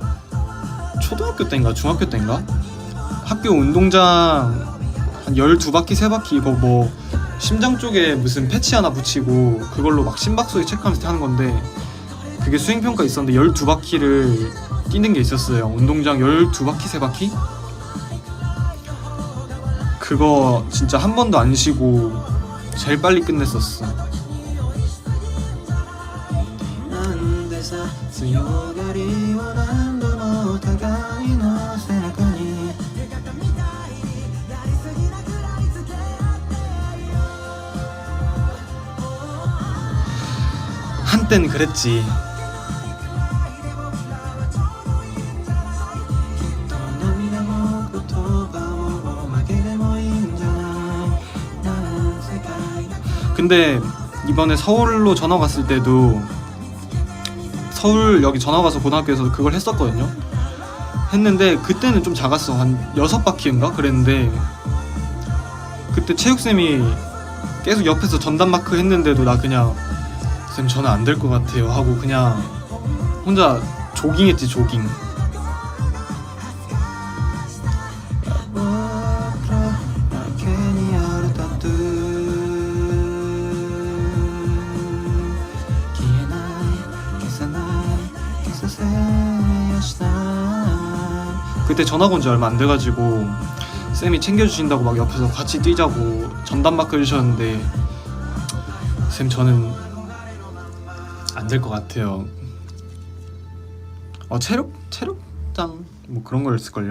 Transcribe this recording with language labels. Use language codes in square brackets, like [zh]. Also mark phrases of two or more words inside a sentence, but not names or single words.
[ko] 초등학교 때인가 중학교 때인가 학교 운동장 한 12바퀴 3바퀴 이거 뭐 심장 쪽에 무슨 패치 하나 붙이고 그걸로 막 심박수에 체크하면서 하는 건데 그게 수행평가 있었는데 12바퀴를 뛰는 게 있었어요. 운동장 12바퀴 3바퀴? 그거 진짜 한 번도 안 쉬고 제일 빨리 끝냈었어. [ja] なんでさ強がりを何度もお互いの背中に [ko] 한땐 그랬지. [ja] 涙も言葉も負けでもいいんじゃない나는世界 [ko] 근데 이번에 서울로 전화 갔을 때도 서울 여기 전화 가서 고등학교에서 그걸 했었거든요. 했는데 그때는 좀 작았어. 한 6바퀴인가 그랬는데 그때 체육쌤이 계속 옆에서 전담 마크 했는데도 나 그냥 쌤 저는 안 될 것 같아요 하고 그냥 혼자 조깅했지 조깅. [ja] 僕らだけにあるタトゥー消えない消さない消させやしない [ko] 그때 전학 온 지 얼마 안 돼가지고 쌤이 챙겨주신다고 막 옆에서 같이 뛰자고 전담 마크 해주셨는데 쌤 저는 안 될 것 같아요. 체력장 뭐 그런 걸 했을걸요.